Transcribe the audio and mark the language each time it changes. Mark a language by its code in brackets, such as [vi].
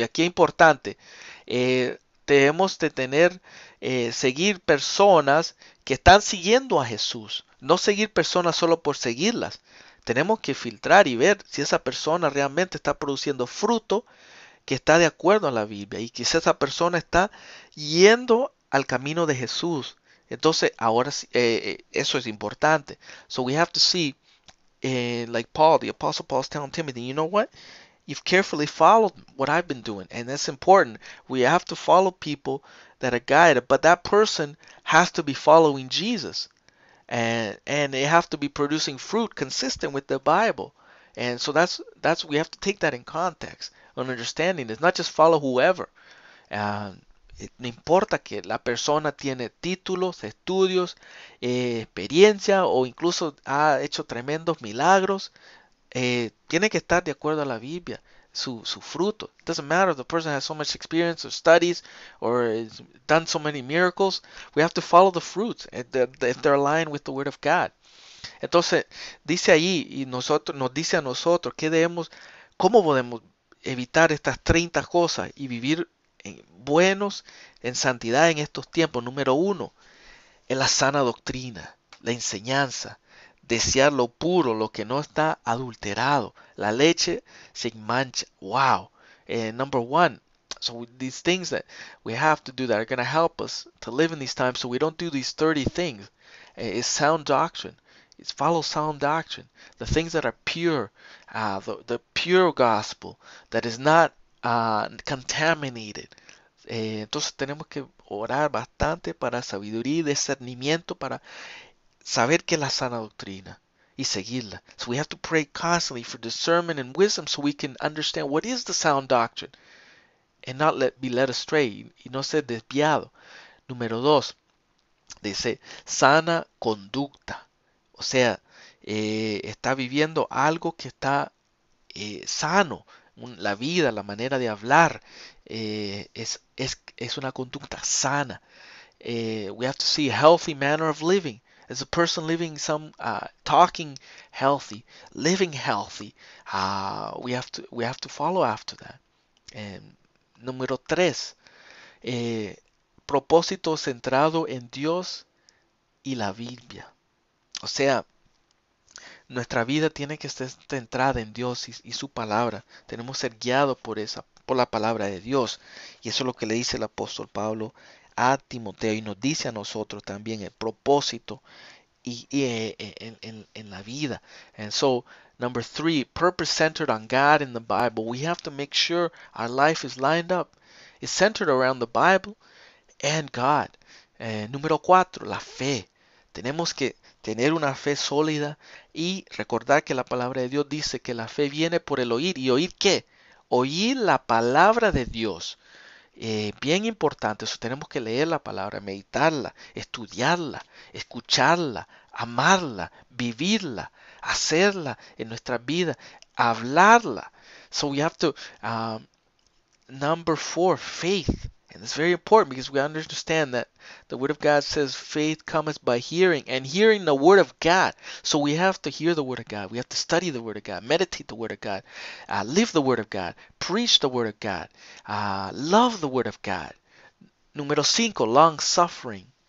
[es] Y aquí es importante, debemos de seguir personas que están siguiendo a Jesús, no seguir personas solo por seguirlas. Tenemos que filtrar y ver si esa persona realmente está produciendo fruto que está de acuerdo a la Biblia y que esa persona está yendo al camino de Jesús. Entonces, ahora eso es importante. [en] So we have to see, like Paul, the Apostle Paul's telling Timothy, you know what? You've carefully followed what I've been doing, and that's important. We have to follow people that are guided, but that person has to be following Jesus, and they have to be producing fruit consistent with the Bible. And so that's we have to take that in context, an understanding. It's not just follow whoever. [es] Uh, no importa que la persona tiene títulos, estudios, experiencia o incluso ha hecho tremendos milagros. Tiene que estar de acuerdo a la Biblia, su fruto. [en] It doesn't matter if the person has so much experience or studies or has done so many miracles. We have to follow the fruits if they're aligned with the Word of God. [es] Entonces, dice allí y nos dice a nosotros cómo podemos evitar estas 30 cosas y vivir buenos en santidad en estos tiempos. Número 1, en la sana doctrina, la enseñanza. Desear lo puro, lo que no está adulterado, la leche sin mancha. [en] Wow. Number 1. So these things that we have to do that are going to help us to live in these times so we don't do these 30 things is sound doctrine. It's follow sound doctrine. The things that are pure, the pure gospel that is not contaminated. [es] Entonces tenemos que orar bastante para sabiduría y discernimiento para saber qué es la sana doctrina y seguirla. [en] So we have to pray constantly for discernment and wisdom so we can understand what is the sound doctrine and not be led astray [es] y no ser desviado. Número 2, dice sana conducta. O sea, está viviendo algo que está sano. La vida, la manera de hablar es una conducta sana. [en] We have to see a healthy manner of living. As a person living talking healthy, living healthy, we have to follow after that. [es] Número 3, propósito centrado en Dios y la Biblia. O sea, nuestra vida tiene que estar centrada en Dios y su palabra. Tenemos que ser guiados por la palabra de Dios. Y eso es lo que le dice el apóstol Pablo a Timoteo y nos dice a nosotros también el propósito en la vida. [en] And so, number 3, purpose centered on God in the Bible. We have to make sure our life is lined up. It's centered around the Bible and God. [es] Número 4, la fe. Tenemos que tener una fe sólida y recordar que la palabra de Dios dice que la fe viene por el oír. ¿Y oír qué? Oír la palabra de Dios. Bien importante, eso tenemos que leer la palabra, meditarla, estudiarla, escucharla, amarla, vivirla, hacerla en nuestra vida, hablarla. [en] So we have to, number 4, faith. And it's very important because we understand that the Word of God says faith cometh by hearing and hearing the Word of God. So we have to hear the Word of God. We have to study the Word of God, meditate the Word of God, live the Word of God, preach the Word of God, love the Word of God. [es] Número 5, [en] long suffering.